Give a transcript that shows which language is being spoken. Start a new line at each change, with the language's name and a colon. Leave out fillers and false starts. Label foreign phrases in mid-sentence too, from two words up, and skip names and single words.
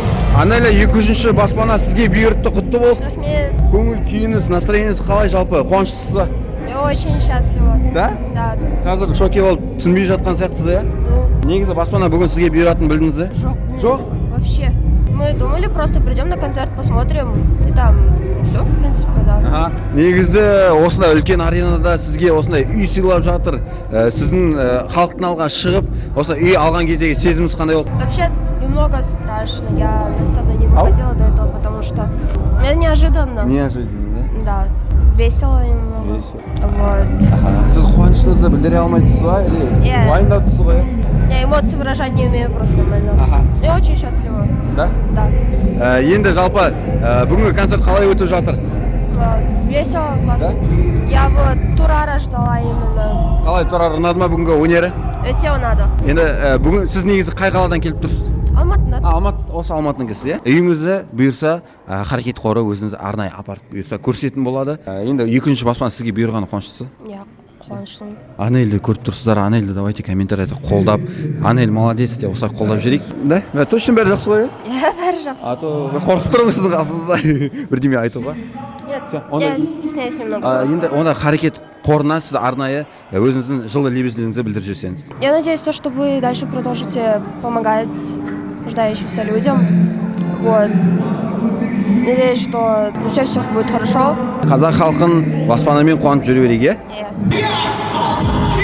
Kazakh: Анеля, 200-ші баспана сізге бұйыртты, құтты болсын. Рахмет. Көңіл күйіңіз, настроениеңіз қалай жалпы? Қуаныштысыз ба?
Russian: Я очень счастлива. Да? Да.
Kazakh: Қазір шоке болып түсінбей жатқан сияқтысыз, иә? Негізі баспана бүгін сізге бұйыратын білдіңіз, иә? Жоқ?
Russian: Вообще. Мы думали, просто придем на концерт, посмотрим, и там все, в принципе, да.
Kazakh: Негізі осындай үлкен аренада сізге осындай үй сыйлап жатыр. Сіздің халықтың алға шығып, осындай үй алған кездегі сезіміңіз қандай болды?
Russian: Вообще немного страшно. Я на сцену не выходила до этого, потому что это неожиданно. Неожиданно, да? Да. Весело немного. Весело. Вот.
Kazakh: Сіз қуаныштыңызды білдіре алмайсыз ба? Или уайымдапсыз ғой?
Russian: Я эмоции выражать не умею просто нормально. Я очень счастлива. Да? Да.
Kazakh: Енді жалпы бүгінгі концерт қалай өтіп жатыр?
Russian: Весело, классно. Я вот Турара ждала именно.
Kazakh: Қалай, Турар ұнады ма бүгінгі өнері? Өте ұнады. Енді бүгін сіз негізі қай қаладан келіп тұрсыз? Алматыдан. Осы Алматыдан келсіз, иә? Үйіңізді бұйырса, Қарекет қоры өзіңіз арнайы апарып бұйырса көрсететін болады. Енді 200-ші баспана сізге бұйырғаны қуаныштысыз? Иә, қуаныштымын. Анельді көріп тұрсыздар, Анельді давайте комментарийде қолдап. Анель молодец деп осылай қолдап жіберейік.
Russian: Да? Точно
Kazakh: бәрі жақсы ғой? Иә, бәрі жақсы.
Russian: А то
Kazakh: қорқып тұрмын сіздің қасыңызда бірдеме айтуға.
Russian: Нет, я стесняюсь немного.
Kazakh: Енді онда Қарекет қорына сіз арнайы өзіңіздің жылы лебіздеріңізді білдіріп жіберсеңіз.
Russian: Я надеюсь, что вы дальше продолжите помогать нуждающимся людям. Вот. Надеюсь, что все будет хорошо.
Kazakh: Қазақ халқын баспанамен қуанып жүре берейік, иә? Иә.